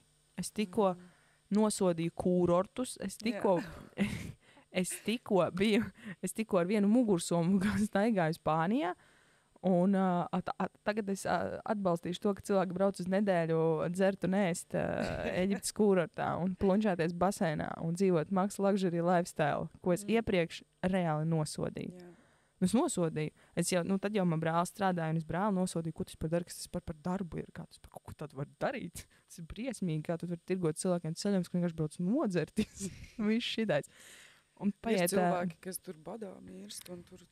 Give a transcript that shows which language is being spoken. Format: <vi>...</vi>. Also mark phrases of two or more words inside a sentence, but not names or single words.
<lv>Es tikko nosodīju kūrortus, es tikko ar vienu mugursomu staigāju Spānijā, un tagad es atbalstīšu to, ka cilvēki brauc uz nedēļu dzert un ēst Eģiptes kūrortā un plunčāties basēnā un dzīvot</lv> <en>max luxury lifestyle,</en> <lv>ko es iepriekš reāli nosodīju. Jā. Es nosodīju. Tad jau man brālis strādāja, un es brāli nosodīju, ko tas par darbu, kas tas par darbu ir. Kā tas par ko tādu var darīt? Tas ir briesmīgi, kā tu vari tirgot cilvēkiem ceļiem, ka vienkārši brauc nodzerties. Viss šitais. Un Ir cilvēki, kas tur badā mirst, un tur</lv>